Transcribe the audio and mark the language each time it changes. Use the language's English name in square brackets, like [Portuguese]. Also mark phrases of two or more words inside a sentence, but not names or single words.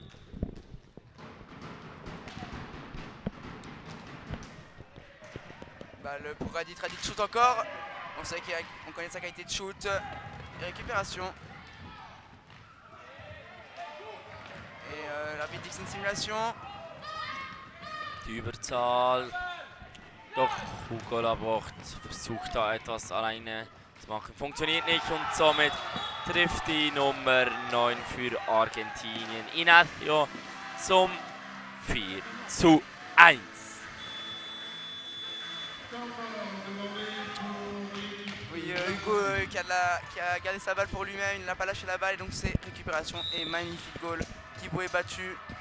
[French] Balle pour Radit, Radit shoot encore. On connaît sa qualité de shoot. Et récupération. Et l'arbitre dit que c'est une simulation. [German] Die Überzahl. Doch Hugo Labort versucht da etwas alleine zu machen. Funktioniert nicht und somit trifft die Nummer 9 für Argentinien Ignacio zum 4-1. [French] Oui, Hugo qui a gardé sa balle pour lui-même, il n'a pas lâché la balle et donc c'est récupération et magnifique goal. Thibaut est battu.